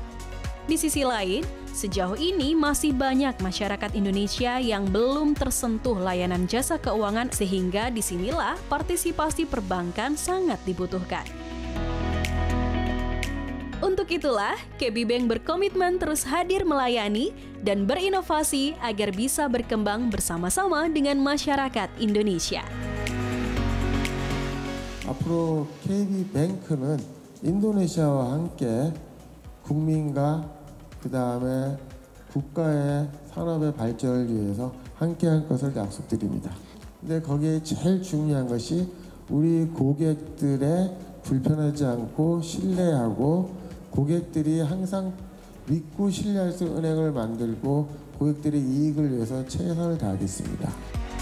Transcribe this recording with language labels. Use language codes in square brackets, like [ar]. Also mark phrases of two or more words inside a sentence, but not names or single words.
[id] Di sisi lain, sejauh ini masih banyak masyarakat Indonesia yang belum tersentuh layanan jasa keuangan sehingga disinilah partisipasi perbankan sangat dibutuhkan. Untuk itulah, KB Bank berkomitmen terus hadir melayani dan berinovasi agar bisa berkembang bersama-sama dengan masyarakat Indonesia. [ko] 앞으로 KB뱅크는 인도네시아와 함께 국민과 그 다음에 국가의 산업의 발전을 위해서 함께 할 것을 약속드립니다. 근데 거기에 제일 중요한 것이 우리 고객들의 불편하지 않고 신뢰하고 고객들이 항상 믿고 신뢰할 수 있는 은행을 만들고 고객들의 이익을 위해서 최선을 다하겠습니다.